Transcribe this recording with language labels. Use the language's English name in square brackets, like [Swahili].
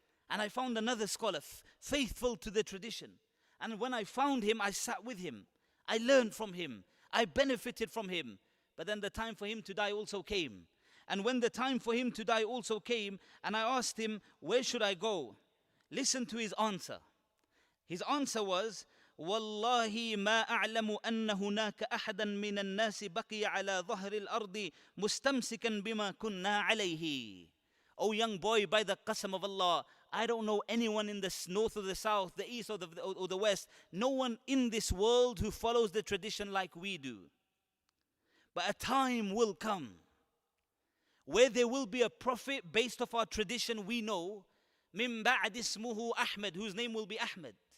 [English] And I found another scholar, faithful to the tradition. And when I found him, I sat with him. I learned from him. I benefited from him. But then the time for him to die also came. And when the time for him to die also came, and I asked him, where should I go? Listen to his answer. [Arabic] His answer was, والله ما أعلم أن هناك أحدا من الناس بقي على ظهر الأرض مستمسكا بما كنا عليه. [English] Oh young boy, by the qasam of Allah, I don't know anyone in the north or the south, the east or the west, no one in this world who follows the tradition like we do. But a time will come where there will be a prophet based off our tradition we know, [Arabic] min ba'd ismuhu Ahmed, [English] whose name will be Ahmed.